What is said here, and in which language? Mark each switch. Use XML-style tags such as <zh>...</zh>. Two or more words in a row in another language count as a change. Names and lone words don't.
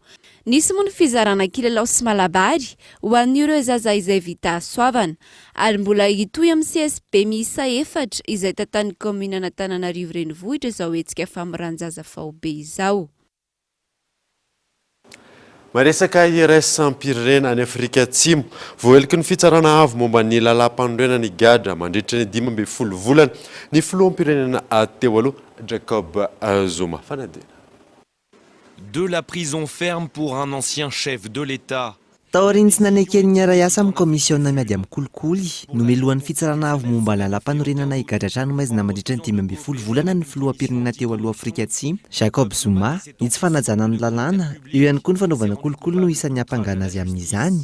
<mg>Nisy moa ny fizarana kilalao sy malabary ho an'ireo zaza izay vita asoavana, ary mbola hitohy amin'ny CSB miisa 4 izay tantan'ny komuna Antananarivo renivohitra izao hetsika famoran-jaza fahobe izao. Maresaka iraisam-pirenena any Afrika Atsimo, voaeliky ny fitsarana avo momba ny lalam-panorenana ny gadra mandritra ny 12 volana ny filoham-pirenena teo aloha Jacob Zuma. Fanadina.</mg> <fr>De la prison ferme pour un ancien chef de l'État.</fr> <mg>Taoriny tsy nanekeny iara asa amin'ny komisiona miady amin'ny kolikoly no melohan'ny fitsarana avo momba ny lalam-panorenana higadra-trano maizina mandritra ny 12 volana ny filoham-pirenena teo aloha Afrika Atsimo Jacob Zuma ny tsy fanajana ny lalàna eo ihany koa ny fanaovana kolikoly no isan'ny hampangana azy amin'izany.</mg>